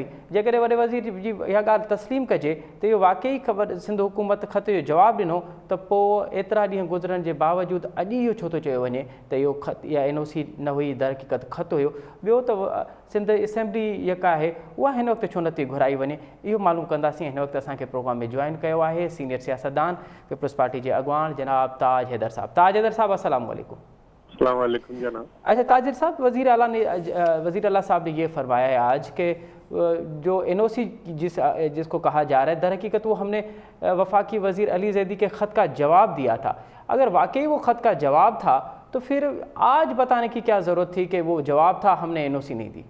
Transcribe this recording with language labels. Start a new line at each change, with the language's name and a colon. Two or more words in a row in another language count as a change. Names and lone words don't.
Sindhi: जेकॾहिं वॾे वज़ीर जी इहा ॻाल्हि तस्लीम कजे त इहो वाक़ई ख़बर सिंध हुकूमत ख़त जो जवाबु ॾिनो त पोइ एतिरा ॾींहं गुज़रण जे बावजूदि अॼु इहो छो थो चयो वञे त इहो ख़त इहा NOC न हुई, दर हक़ीक़त ख़त हुयो। ॿियो त सिंध असेंबली जेका आहे उहा हिन वक़्तु छो नथी घुराई वञे, इहो मालूम कंदासीं। हिन वक़्तु असांखे प्रोग्राम में जॉइन कयो आहे सीनियर सियासतदान पीपल्स पार्टी जे अॻवान जनाब ताज हैदर साहब।
Arabic: تاج حیدر صاحب السلام عليكم. السلام عليكم جناب.
Urdu: اچھا تاجر صاحب، وزیر اعلیٰ صاحب نے یہ فرمایا ہے آج کہ جو NOC جس کو کہا جا رہا ہے در حقیقت وہ ہم نے وفاقی وزیر علی زیدی کے خط کا جواب دیا تھا. اگر واقعی وہ خط کا جواب تھا تو پھر آج بتانے کی کیا ضرورت تھی کہ وہ جواب تھا، ہم نے NOC نہیں دی?